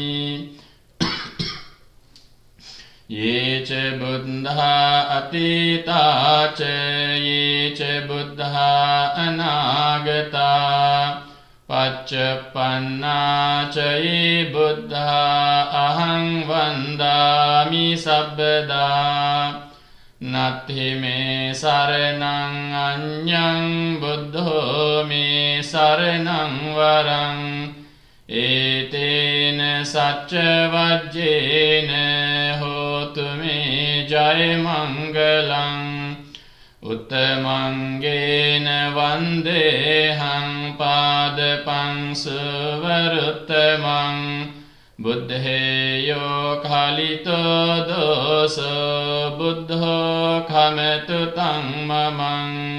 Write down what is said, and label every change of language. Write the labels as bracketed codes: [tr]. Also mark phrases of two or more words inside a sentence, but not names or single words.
[pi] යේච බුද්ධා අතීතා ච යේච බුද්ධා අනාගතා පච්චපන්නා ච යේ බුද්ධා අහං වන්දාමි සබ්බදා. නත්ථි මේ සරණං අඤ්ඤං බුද්ධෝ මේ සරණං වරං. ඒතේන සච්ච වජ්ජේන හෝතු මේ ජය මංගලං. උත්තමංගේන වන්දේහං පාදපං සුවරුත්තමං. බුද්ධේයෝ කලිතෝ දෝසෝ බුද්ධෝ කමතු තං මමං.